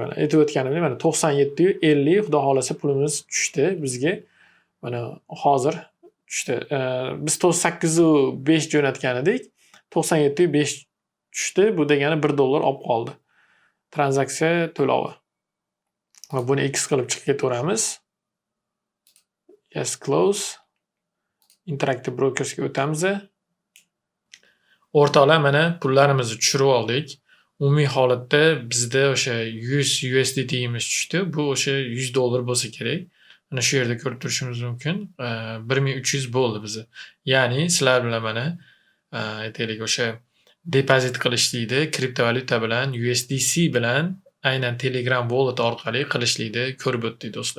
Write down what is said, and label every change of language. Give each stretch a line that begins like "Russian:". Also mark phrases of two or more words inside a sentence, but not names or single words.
Uzbek: Mana aytib o'tganimdek, mana 97.50 xudo xolasa pulimiz tushdi bizga. Mana hozir tushdi. Biz 98.5 jo'natgan edik. 97.5 tushdi. Bu degani $1 olib qoldi. Tranzaksiya to'lovi. Va buni X qilib chiqib ketaveramiz.
English: Yes, close.
Uzbek: Interactive Brokersga o'tamiz. O'rtoqlar, mana pullarimizni tushirib oldik. Umumiy holatda bizda o'sha 100 USDT imiz tushdi. Bu o'sha $100 bo'lsa kerak. Mana shu yerda ko'rib turishimiz mumkin. 1300 bo'ldi bizi. Ya'ni sizlar bilan mana aytaylik o'sha depozit qilishlikni kriptovalyuta bilan, USDC bilan aynan Telegram wallet orqali qilishlikni ko'rib o'tdik do'stlar.